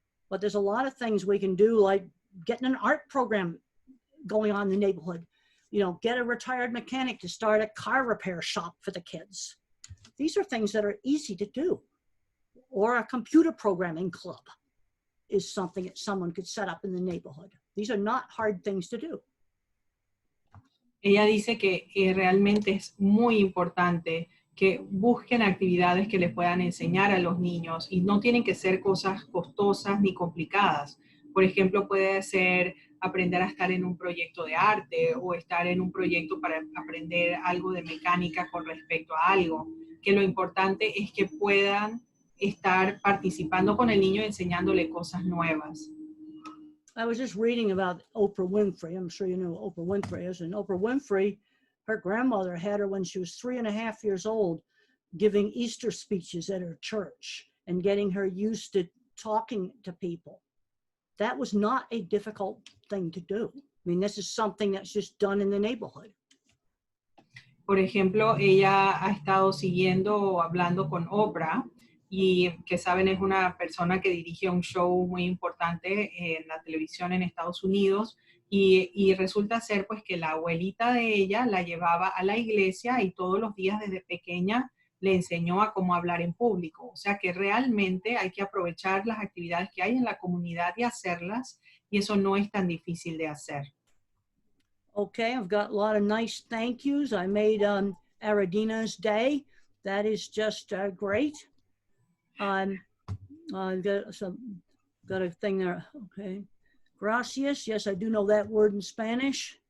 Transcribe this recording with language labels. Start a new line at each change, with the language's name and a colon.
English: But there's a lot of things we can do, like getting an art program going on in the neighborhood. Get a retired mechanic to start a car repair shop for the kids. These are things that are easy to do. Or a computer programming club is something that someone could set up in the neighborhood. These are not hard things to do.
Spanish: Ella dice que realmente es muy importante que busquen actividades que le puedan enseñar a los niños y no tienen que ser cosas costosas ni complicadas. Por ejemplo, puede ser aprender a estar en un proyecto de arte o estar en un proyecto para aprender algo de mecánica con respecto a algo. Que lo importante es que puedan estar participando con el niño y enseñándole cosas nuevas.
English: I was just reading about Oprah Winfrey. I'm sure you know who Oprah Winfrey is. And Oprah Winfrey, her grandmother had her when she was 3.5 years old, giving Easter speeches at her church and getting her used to talking to people. That was not a difficult thing to do. I mean, this is something that's just done in the neighborhood.
Spanish: Por ejemplo, ella ha estado siguiendo o hablando con Oprah, y que saben es una persona que dirige un show muy importante en la televisión en Estados Unidos, y resulta ser pues que la abuelita de ella la llevaba a la iglesia y todos los días desde pequeña le enseñó a cómo hablar en público. O sea que realmente hay que aprovechar las actividades que hay en la comunidad y hacerlas, y eso no es tan difícil de hacer.
English: Okay, I've got a lot of nice thank yous. I made Aradina's day. That is just great. I've got a thing there. Okay.
Spanish: Gracias.
English: Yes, I do know that word in Spanish.